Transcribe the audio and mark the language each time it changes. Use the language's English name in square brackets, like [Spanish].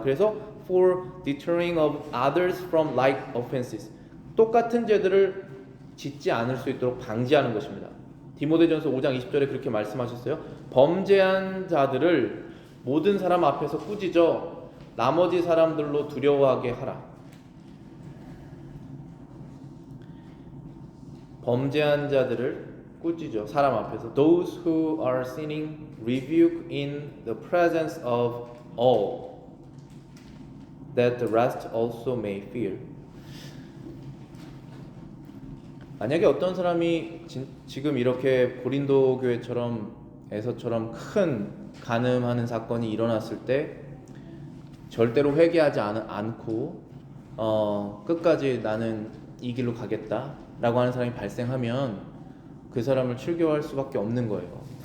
[English] 그래서 for deterring of others from like offenses [Korean] 똑같은 죄들을 짓지 않을 수 있도록 방지하는 것입니다. 디모데전서 5장 20절에 그렇게 말씀하셨어요. 범죄한 자들을 모든 사람 앞에서 꾸짖어 나머지 사람들로 두려워하게 하라. 범죄한 자들을 꾸짖어 사람 앞에서 [English] those who are sinning rebuke in the presence of all that the rest also may fear. [Korean] 만약에 어떤 사람이 지금 이렇게 고린도 교회처럼 에서처럼 큰 간음하는 사건이 일어났을 때 절대로 회개하지 않고 끝까지 나는 이 길로 가겠다라고 하는 사람이 발생하면 그 사람을 출교할 수밖에 없는 거예요.